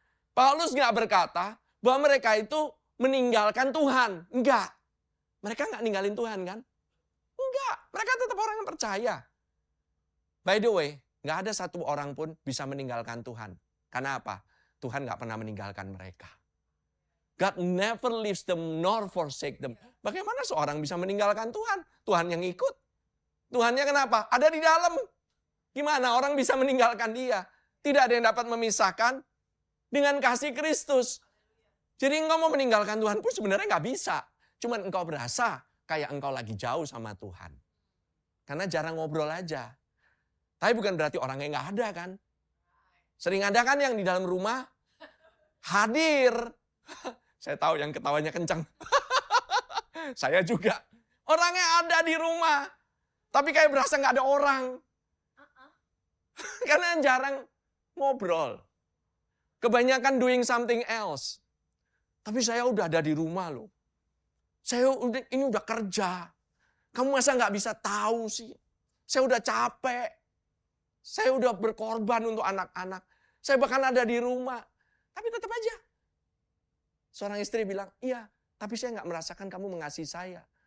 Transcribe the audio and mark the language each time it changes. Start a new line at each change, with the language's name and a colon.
Indonesian: Paulus nggak berkata bahwa mereka itu meninggalkan Tuhan. Enggak. Mereka nggak ninggalin Tuhan kan? Enggak. Mereka tetap orang yang percaya.
English: By the way,
Indonesian: nggak ada satu orang pun bisa meninggalkan Tuhan. Karena apa? Tuhan nggak pernah meninggalkan mereka.
English: God never leaves them nor forsake them.
Indonesian: Bagaimana seorang bisa meninggalkan Tuhan? Tuhan yang ikut. Tuhannya kenapa? Ada di dalam. Gimana orang bisa meninggalkan dia? Tidak ada yang dapat memisahkan dengan kasih Kristus. Jadi engkau mau meninggalkan Tuhan pun sebenarnya nggak bisa. Cuman engkau berasa kayak engkau lagi jauh sama Tuhan. Karena jarang ngobrol aja. Tapi bukan berarti orangnya nggak ada kan. Sering ada kan yang di dalam rumah hadir. Saya tahu yang ketawanya kencang. Saya juga. Orangnya ada di rumah. Tapi kayak berasa nggak ada orang. Karena jarang ngobrol. Kebanyakan
English: doing something else.
Indonesian: Tapi saya udah ada di rumah loh. Ini udah kerja. Kamu masa nggak bisa tahu sih? Saya udah capek. Saya udah berkorban untuk anak-anak. Saya bahkan ada di rumah. Tapi tetap aja. Seorang istri bilang, iya, tapi saya nggak merasakan kamu mengasihi saya.